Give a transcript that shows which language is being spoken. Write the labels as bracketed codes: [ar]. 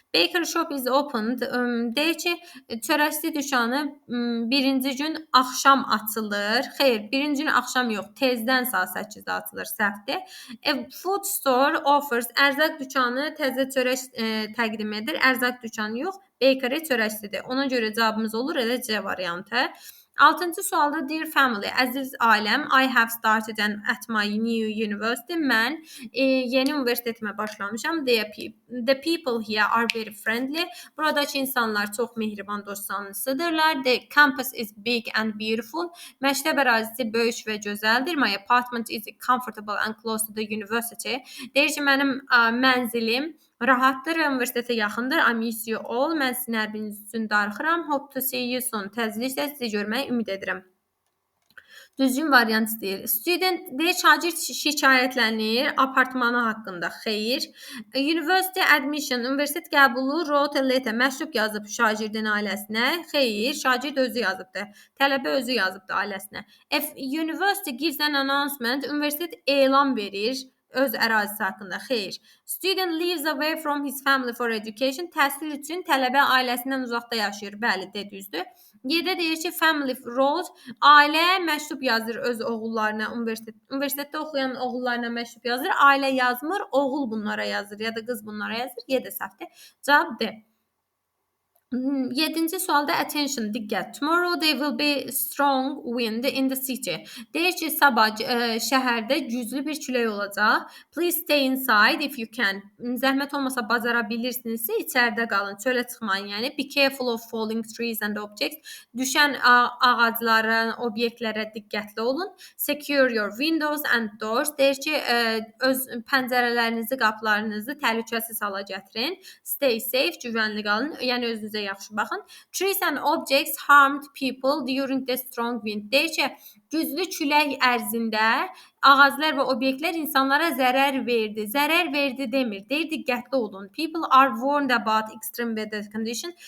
[en] Bakery shop is opened. [az] Deyir ki, çörəkçi dükanı birinci gün axşam açılır. Xeyr, birinci gün axşam yox, tezdən saat 8-də açılır, səhvdir. [en] A food store offers. [az] Ərzaq dükanı təzə çörək təqdim edir. Ərzaq dükanı yox, bakery çörəkçidir. Ona görə cavabımız olur elə C variantı. 6-cı sualda [en] Dear family, [az] əziz ailəm, [en] I have started at my new university. [az] Mən yeni universitetimə başlamışam. [en] The people here are very friendly. [az] Buradakı insanlar çox mehriban, dostcanlısıdırlar. [en] The campus is big and beautiful. [az] Məktəb ərazisi böyük və gözəldir. [en] My apartment is comfortable and close to the university. [az] Deyir ki, mənim mənzilim rahatdır, universitetə yaxındır. [en] I miss you all. [az] Mən sizin hər biriniz üçün darıxıram. [en] Hope to see you soon. [az] Tezliklə sizi görməyi ümid edirəm. Düzgün variant istəyir. Student deyir, şagird şikayətlənir apartmanı haqqında. Xeyr. [en] University admission, [az] universitet qəbulu [en] wrote a letter, [az] məktub yazıb şagirdin ailəsinə. Xeyr, şagird özü yazıbdı. Tələbə özü yazıbdı ailəsinə. [en] If university gives an announcement, [az] universitet elan verir öz ərazisi haqqında. Xeyr. [en] Student lives away from his family for education. [az] Təhsil üçün tələbə ailəsindən uzaqda yaşayır. Bəli, düzdür. 7-də deyir ki, [en] family wrote, [az] ailə məktub yazır öz oğullarına, universitetdə oxuyan oğullarına məktub yazır. Ailə yazmır, oğul bunlara yazır ya da qız bunlara yazır. 7 səhvdir. Cavab D. 7-ci sualda attention, diqqət. [en] Tomorrow there will be strong wind in the city. [az] Deyir ki, sabah şəhərdə güclü bir külək olacaq. [en] Please stay inside if you can. [az] Zəhmət olmasa bacara bilirsinizsə içəridə qalın, çölə çıxmayın. [en] Yəni be careful of falling trees and objects. [az] Düşən ağaclara, obyektlərə diqqətli olun. [en] Secure your windows and doors. [az] Deyir ki, öz pəncərələrinizi, qapılarınızı təhlükəsiz hala gətirin. [en] Stay safe, [az] güvənli qalın. Yəni özünüzə yaxşı baxın. [en] Trees and objects harmed people during the strong wind. [az] Deyir ki, güclü külək ərzində ağaclar və obyektlər insanlara zərər verdi. Zərər verdi demir. Deyir, diqqətli olun. [en] People are warned about extreme weather condition.